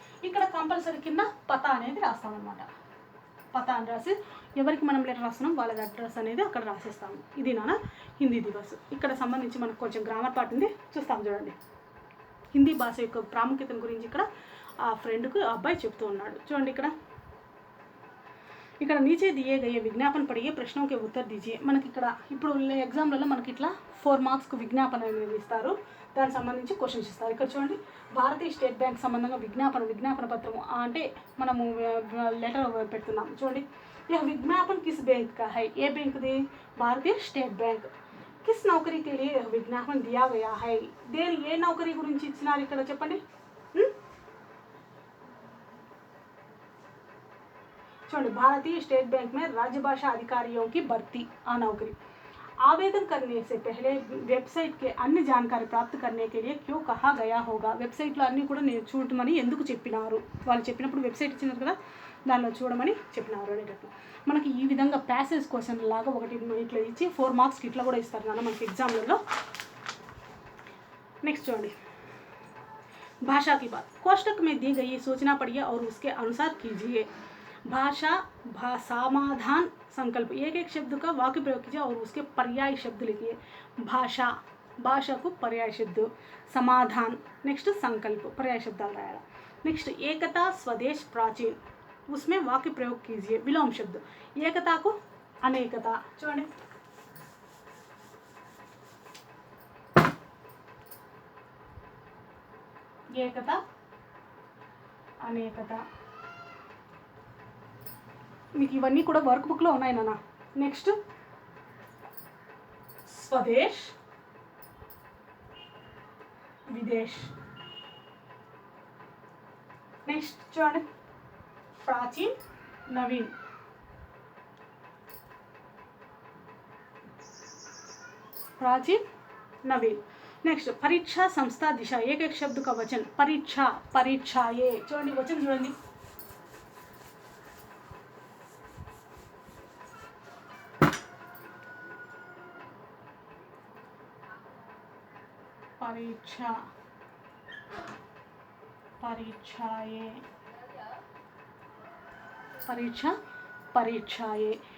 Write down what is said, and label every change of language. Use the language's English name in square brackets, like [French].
[Telugu] ఇక్కడ కంపల్సరీ కింద పతా అనేది రాస్తామన్నమాట। పతా అని రాసి ఎవరికి మనం లెటర్ రాస్తున్నాం వాళ్ళ అడ్రస్ అనేది అక్కడ రాసేస్తాము। ఇది నాన్న హిందీ దివస్। ఇక్కడ సంబంధించి మనకు కొంచెం గ్రామర్ పార్ట్ ఉంది, చూస్తాం చూడండి। హిందీ భాష యొక్క ప్రాముఖ్యతను గురించి ఇక్కడ ఆ ఫ్రెండ్కు అబ్బాయి చెప్తూ ఉన్నాడు। చూడండి ఇక్కడ [Hindi] नीचे दिए गए विज्ञापन पढ़िए, प्रश्नों के उत्तर दीजिए। [Telugu] మనకి ఇక్కడ ఇప్పుడు ఎగ్జామ్లలో మనకి ఇట్లా 4 మార్క్స్కు విజ్ఞాపన అనేది ఇస్తారు, దానికి సంబంధించి క్వశ్చన్స్ ఇస్తారు। ఇక్కడ చూడండి భారతీయ స్టేట్ బ్యాంక్ సంబంధంగా విజ్ఞాపన పత్రము అంటే మనము లెటర్ పెడుతున్నాం చూడండి। [Hindi] यह विज्ञापन किस बैंक का है? [Telugu] ఏ బ్యాంక్ది? భారతీయ స్టేట్ బ్యాంక్। [Hindi] किस नौकरी के लिए विज्ञापन दिया गया है? [Telugu] దేని ఏ నౌకరీ గురించి ఇచ్చినారు ఇక్కడ చెప్పండి। చూడండి [Hindi] भारतीय स्टेट बैंक में राज्य भाषा अधिकारियों की भर्ती आ नौकरी। आवेदन करने से पहले वेबसाइट के अन्य जानकारी प्राप्त करने के लिए क्यों कहा गया होगा? [Telugu] వెబ్సైట్లో అన్నీ కూడా నేను చూడమని ఎందుకు చెప్పినారు? వాళ్ళు చెప్పినప్పుడు వెబ్సైట్ ఇచ్చినారు కదా, దానిలో చూడమని చెప్పినారు అనేటట్లు మనకి ఈ విధంగా ప్యాసేజ్ క్వశ్చన్ లాగా ఒకటి ఇట్లా ఇచ్చి 4 మార్క్స్కి ఇట్లా కూడా ఇస్తారు నాన్న మనకి ఎగ్జామ్లలో। నెక్స్ట్ చూడండి [Hindi] भाषा की बात, कोष्टक में दी गई सूचना पढ़िए और उसके अनुसार कीजिए। भाषा समाधान संकल्प, एक एक शब्द का वाक्य प्रयोग कीजिए और उसके पर्याय शब्द लिखिए। भाषा को पर्याय शब्द, समाधान नेक्स्ट संकल्प पर्याय शब्दाలు [Telugu] రాయాలి। [Hindi] नेक्स्ट एकता स्वदेश प्राचीन, उसमें वाक्य प्रयोग कीजिए। विलोम शब्द एकता को अनेकता, [Telugu] చూడండి ఏకత అనేకత మీకు ఇవన్నీ కూడా వర్క్ బుక్లో ఉన్నాయి నాన్న। నెక్స్ట్ స్వదేశ్ విదేశ్, నెక్స్ట్ చూడండి ప్రాచీన్ నవీన్, [Hindi] प्राचीन नवीन। नेक्स्ट परीक्षा संस्था दिशा, एक एक शब्द का वचन परीक्षा परीक्षाए, [Telugu] చూడండి [Hindi] वचन చూడండి परीक्षा परीक्षाए, परीक्षा परीक्षाए।